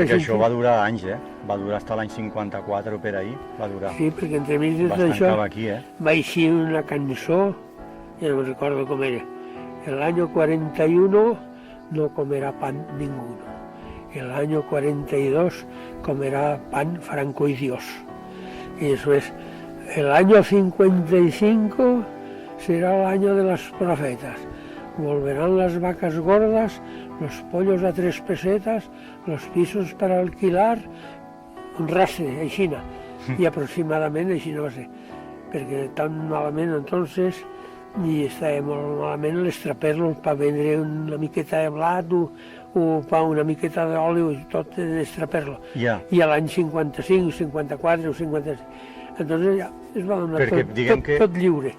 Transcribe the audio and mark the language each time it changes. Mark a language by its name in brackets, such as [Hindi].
[Catalan] Perquè això va durar anys, va durar fins l'any 54 o per ahí, va durar. Sí, perquè entre mig de tot això va eixir una cançó, ja no recordo com era. [Spanish] El año 41 no comerá pan ninguno. El año 42 comerá pan Franco y Dios. Y eso es, el año 55 será el año de los profetas. Volverán las vacas gordas, los pollos a 3 pesetas, los pisos para alquilar, [Catalan] un rastre, aixina. I aproximadament aixina va ser. Perquè tan malament, entonces, i estava molt malament l'estraper-lo per vendre una miqueta de blat o una miqueta d'oli i tot d'estraper-lo. I a l'any 55, 54 o 56. Entonces ja es va donar tot lliure.